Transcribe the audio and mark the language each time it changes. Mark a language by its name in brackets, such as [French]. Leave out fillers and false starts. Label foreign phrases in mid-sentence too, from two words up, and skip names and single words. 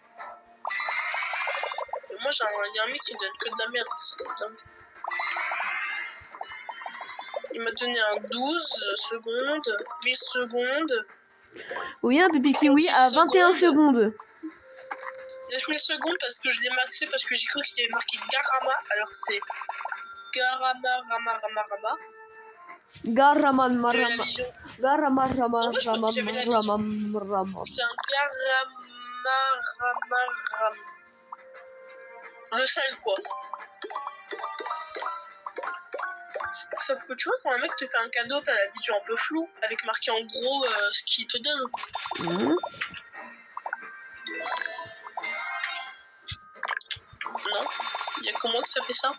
[French] Moi il y a un mec qui me donne que de la merde, c'est dingue. Il m'a donné un 12 secondes, 1000 secondes. Oui, un pipi kiwi à 21 secondes. 9000 secondes parce que je l'ai maxé parce que j'ai cru qu'il avait marqué Garama alors que c'est Garama Rama Rama Rama. Garaman Marama. Garama Rama Rama C'est un Rama. Garama Rama Rama. Le sel quoi. Sauf que tu vois, quand un mec te fait un cadeau, t'as la vision un peu floue, avec marqué en gros ce qu'il te donne. Non, il y a que moi que ça fait ça.